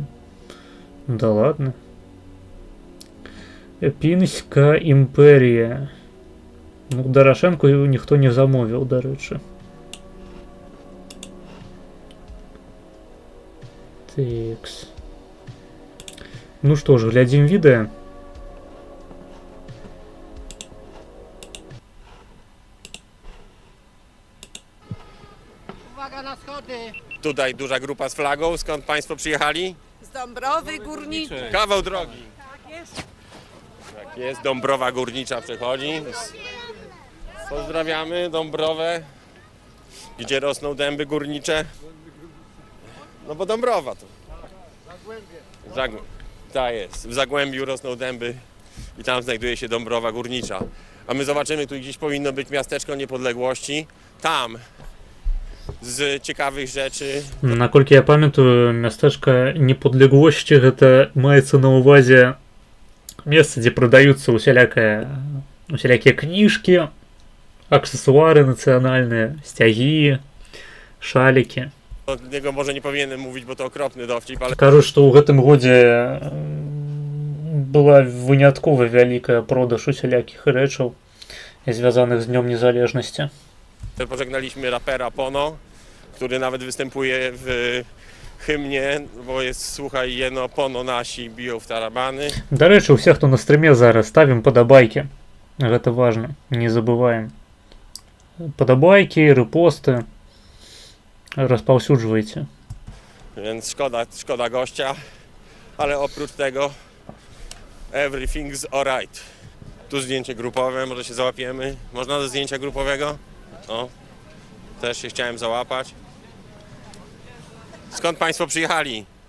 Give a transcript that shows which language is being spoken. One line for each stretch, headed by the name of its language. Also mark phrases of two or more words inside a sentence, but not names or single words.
Russian: Да ладно. Пінська імперія.
Belarusian: Ну, Дарашенко ніхто не замовіў, дарэчы. Текс. Ну што ж, глядзім відэа.
Polish: Uwaga na schody! Tutaj duża grupa z flagą. Skąd Państwo przyjechali? Z Dąbrowy Górniczej. Kawał drogi. Tak jest, Dąbrowa Górnicza przechodzi. Pozdrawiamy Dąbrowę. Gdzie rosną dęby górnicze? No bo Dąbrowa to. Tak jest, w Zagłębiu rosną dęby i tam znajduje się Dąbrowa Górnicza. A my zobaczymy, tu gdzieś powinno być miasteczko niepodległości. Tam z ciekawych rzeczy.
Belarusian: Наколькі я памятаю, мястэчка неподлеглосці гэта маецца на ўвазе месца, дзе прадаюцца усялякія кніжкі, аксесуары нацыянальныя, сцягі, шалікі.
Polish: O niego może nie powinienem mówić, bo to okropny dowcip, ale
Belarusian: Кажуць, што ў гэтым годзе была выняткова вялікая продаж усялякіх рэчаў, звязаных з Днём Незалежнасці.
Polish: pożegnaliśmy rapera Pono, który nawet występuje w hymnie, bo jest, słuchaj, jeno Pono nasi biją w tarabany.
Belarusian: Дарэчы, усе, хто на стрыме зараз, ставім падабайкі. Гэта важна, не забываем. Падабайкі, рэпосты.
Polish: Rozpałszudzujcie. Więc szkoda gościa, ale oprócz tego
English: everything's alright.
Polish: Tu zdjęcie grupowe, może się załapiemy. Można do zdjęcia grupowego? O, też się chciałem załapać. Skąd Państwo przyjechali?